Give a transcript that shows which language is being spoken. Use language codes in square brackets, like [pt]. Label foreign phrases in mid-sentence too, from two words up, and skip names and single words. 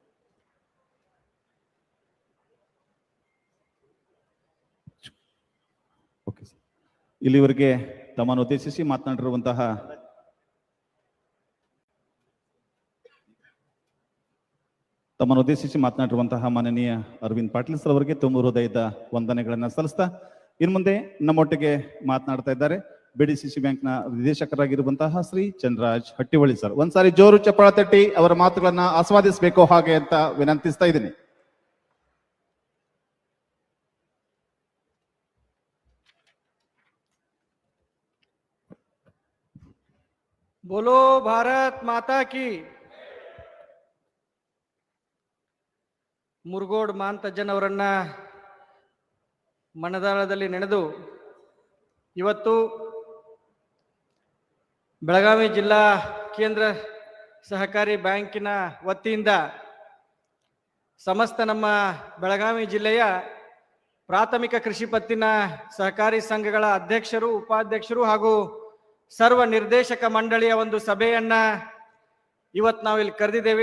[kn] ಇಲ್ಲಿವರೆಗೆ ತಮ್ಮನ್ನು ಉದ್ದೇಶಿಸಿ ಮಾತನಾಡಿರುವಂತಹ ಮಾನನೀಯ ಅರವಿಂದ್ ಪಾಟೀಲ್ ಸರ್ ಅವರಿಗೆ ತುಂಬ ಹೃದಯದ ವಂದನೆಗಳನ್ನ ಸಲ್ಲಿಸ್ತಾ ಇನ್ನು ಮುಂದೆ ನಮ್ಮೊಟ್ಟಿಗೆ ಮಾತನಾಡ್ತಾ ಇದ್ದಾರೆ BDCC ಬ್ಯಾಂಕ್ನ ನಿರ್ದೇಶಕರಾಗಿರುವಂತಹ ಶ್ರೀ ಚಂದ್ರರಾಜ್ ಹಟ್ಟಿಹೊಳಿ ಸರ್. ಒಂದ್ಸಾರಿ ಜೋರು ಚಪ್ಪಾಳ ತಟ್ಟಿ ಅವರ ಮಾತುಗಳನ್ನ ಆಸ್ವಾದಿಸಬೇಕು ಹಾಗೆ ಅಂತ ವಿನಂತಿಸ್ತಾ ಇದ್ದೀನಿ. [hi] बोलो भारत माता की. [kn] ಮುರುಗೋಡ್ ಮಾಂತಜ್ಜನ್ ಅವರನ್ನ ಮನದಾಳದಲ್ಲಿ ನೆನೆದು ಇವತ್ತು ಬೆಳಗಾವಿ ಜಿಲ್ಲಾ ಕೇಂದ್ರ ಸಹಕಾರಿ ಬ್ಯಾಂಕಿನ ವತಿಯಿಂದ ಸಮಸ್ತ ನಮ್ಮ ಬೆಳಗಾವಿ ಜಿಲ್ಲೆಯ ಪ್ರಾಥಮಿಕ ಕೃಷಿ ಪತ್ತಿನ ಸಹಕಾರಿ ಸಂಘಗಳ ಅಧ್ಯಕ್ಷರು, ಉಪಾಧ್ಯಕ್ಷರು ಹಾಗೂ ಸರ್ವ ನಿರ್ದೇಶಕ ಮಂಡಳಿಯ ಒಂದು ಸಭೆಯನ್ನ ಇವತ್ತು ನಾವು ಇಲ್ಲಿ ಕರೆದಿದ್ದೇವೆ.